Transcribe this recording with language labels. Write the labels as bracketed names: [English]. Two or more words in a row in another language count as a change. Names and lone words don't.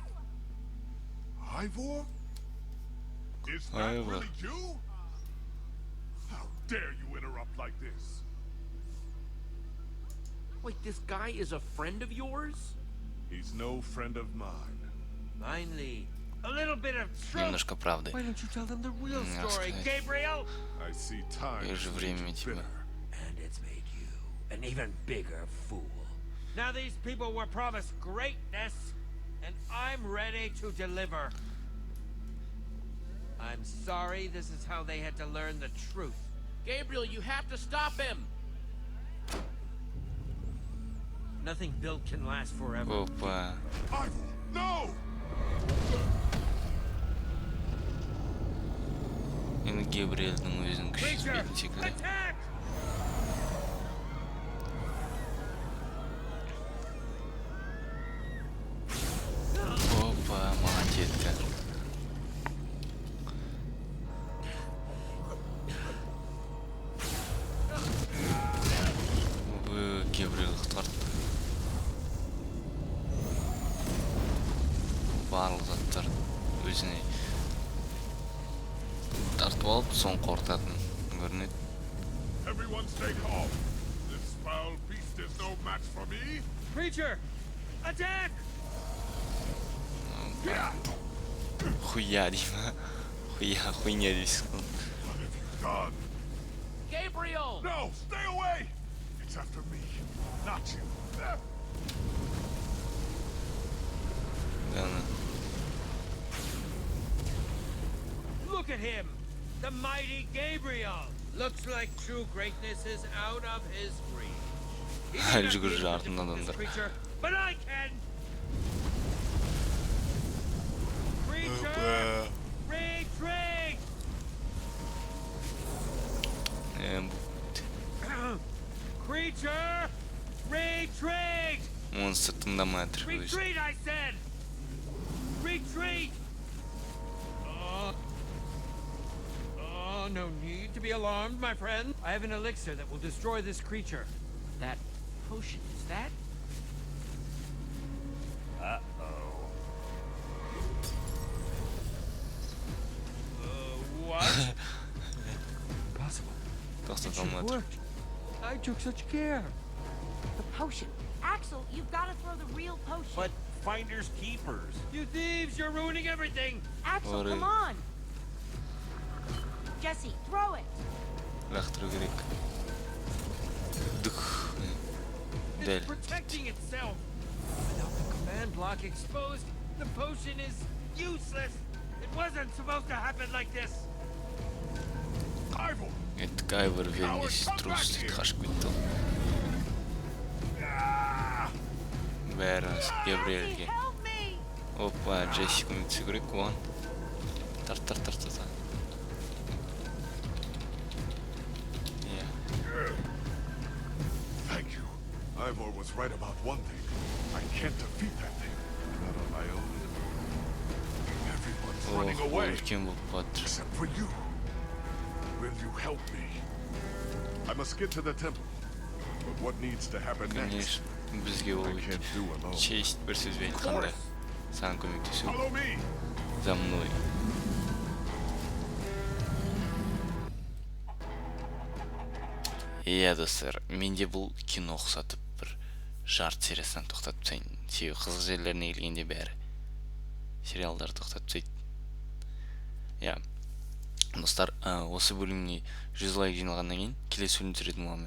[English] Ivor? Is that really you? How dare you interrupt like this? Wait, this guy is a friend of yours? He's no friend of mine. Finally, a little bit of truth. [Russian] Немножко правды. [English] Why don't you tell them the real I'll story, say. Gabriel? I see time [Russian] Я же [English] is [Russian] время [English] making [Russian] тебя. [English] bitter. And it's made you an even bigger fool. Now these people were promised greatness, and I'm ready to deliver. I'm sorry this is how they had to learn the truth. Gabriel, you have to stop him. Nothing built can last forever. [Kazakh] Опа. [English] Ivor, no! [Kazakh] Енді Гебриэлдің өзінің күші [English] Creature, [Kazakh] жетпейтін секілді. [English] attack! [Kazakh] Опа, молодец. Гебриэл құтқарды. Барлық заттар өзіне тартып алып, соң қорытатын көрінеді. [English] Everyone stay calm. This foul beast is no match for me. Creature, attack! [Kazakh] Хуя деймін. Хуйня дейсің. [English] What have you done? Gabriel! No, stay away! It's after me, not you. [Kazakh] Дана. [English] Look at him! The mighty Gabriel! Looks like true greatness is out of his reach. He may not [Kazakh] Жүгір [English] be able to [Kazakh] артынан [English] defeat this [Kazakh] адамдар. [English] creature, but I can! Creature! Retreat! Creature! Retreat! [Kazakh] Монстр тыңдамай тұр өзі. [English] Retreat, I said! Retreat! No need to be alarmed, my friend. I have an elixir that will destroy this creature. That potion, is that? What? Impossible. [Kazakh] Тоқтата [English] It [Kazakh] алмады. [English] worked. I took such care. The potion. Axel, you've got to throw the real potion. But finders keepers. You thieves, you're ruining everything. Axel, Alright. come on. Jesse, throw it. [Kazakh] Лақтыру керек. Дух. [English] It's [Kazakh] Дәл. [English] protecting itself. Without the command block exposed, the potion is useless. It wasn't supposed to happen like this. Ivor! [Russian] Это Кайвер вернись, трус, [Kazakh] қашып кетті. Бәрі Гебриэлге. [English] Help me! [Kazakh] Опа, Джесси көмектесу керек оған. Тарт. [English] Thank you. Ivor was right about one thing. I can't defeat that thing. Not on my own. Everyone's running Ох, away. [Kazakh] үлкен болып батыр. [English] Except for you. Will you help me? I must get to the temple. But what needs to happen next? [Kazakh] Конечно, бізге ол [English] I can't do alone. [Kazakh] честь бір сөзбен айтқанда саған көмектесу [English] Follow me. [Russian] за мной. [Kazakh] Иә достар, менде бұл кино ұқсатып бір жарты сериясынан тоқтатып тастайын. Себебі қызық жерлеріне келгенде бәрі сериалдар тоқтатып тастайды. Иә. Достар, осы бөліміне 100 лайк жиналғаннан кейін келесі бөлім түсіретін боламын.